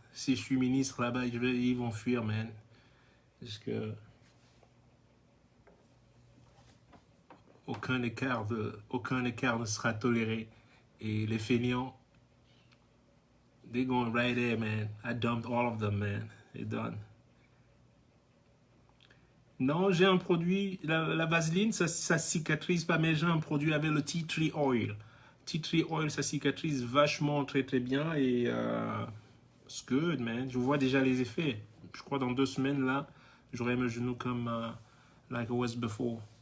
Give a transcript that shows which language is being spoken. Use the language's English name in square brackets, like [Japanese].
[French] Si je suis ministre là-bas, ils vont fuir, man. Parce que aucun écart ne sera toléré. Et les feignants, [English] they're going right there, man. I dumped all of them, man. They're done. [French] Non, j'ai un produit, la vaseline, ça cicatrise pas, mais j'ai un produit avec le tea tree oil. Tea tree oil, ça cicatrise vachement très bien et [English] it's good, man. [French] Je vois déjà les effets. Je crois dans 2 semaines, là, j'aurai mes genoux comme [English] like it was before.